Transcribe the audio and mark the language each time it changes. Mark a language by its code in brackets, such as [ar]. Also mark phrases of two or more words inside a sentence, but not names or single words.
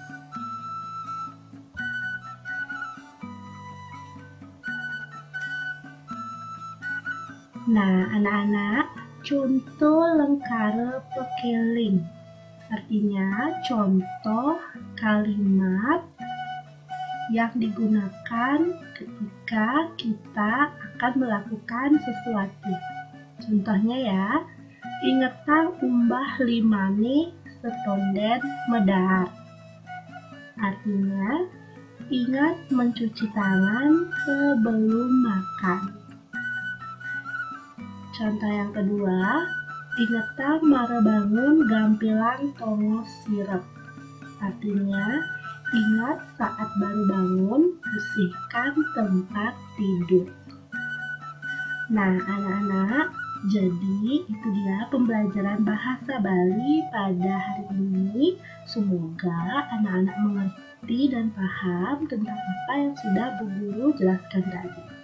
[id] Nah, anak-anak, contoh [ban] lengkare pekeling, [id] artinya contoh kalimat yang digunakan ketika kita akan melakukan sesuatu. Contohnya ya, [ban] ingetang umbah limane setonden medar. [id] Artinya, ingat mencuci tangan sebelum makan. Contoh yang kedua, [ban] ingetan mare bangun gampilan tongos sirep. [id] Artinya, ingat saat baru bangun, bersihkan tempat tidur. Nah, anak-anak, jadi itu dia pembelajaran bahasa Bali pada hari ini. Semoga anak-anak mengerti dan paham tentang apa yang sudah Bu Guru jelaskan tadi.